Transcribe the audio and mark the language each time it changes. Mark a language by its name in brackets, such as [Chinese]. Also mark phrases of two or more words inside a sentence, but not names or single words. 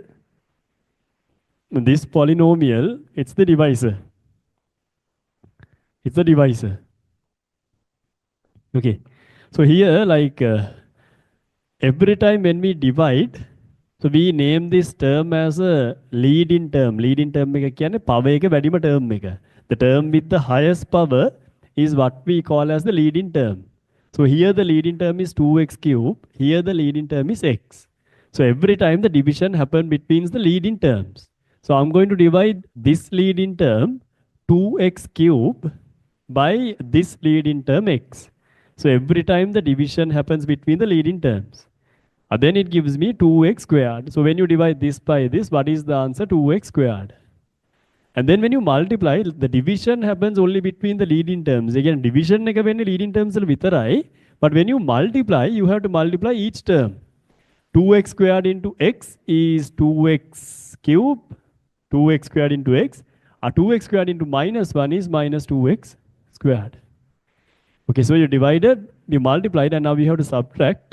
[English] This polynomial, it's the divisor. It's the divisor. Okay. So here, like every time when we divide, so we name this term as a leading term. Leading term [Sinhala] එක කියන්නේ [English] power [Sinhala] එක වැඩිම term එක. [English] The term with the highest power is what we call as the leading term. So here the leading term is 2x cubed. Here the leading term is x. So every time the division happens between the leading terms. So I'm going to divide this leading term 2x cubed by this leading term x. So every time the division happens between the leading terms. And then it gives me 2x squared. So when you divide this by this, what is the answer? 2x squared. And then when you multiply, the division happens only between the leading terms. [Sinhala] Again, division එක වෙන්නේ [English] leading terms [Sinhala] වල විතරයි. [English] But when you multiply, you have to multiply each term. 2x squared into x is 2x cubed. 2x squared into x. 2x squared into minus 1 is minus 2x squared. Okay, so you divided, you multiplied, and now we have to subtract.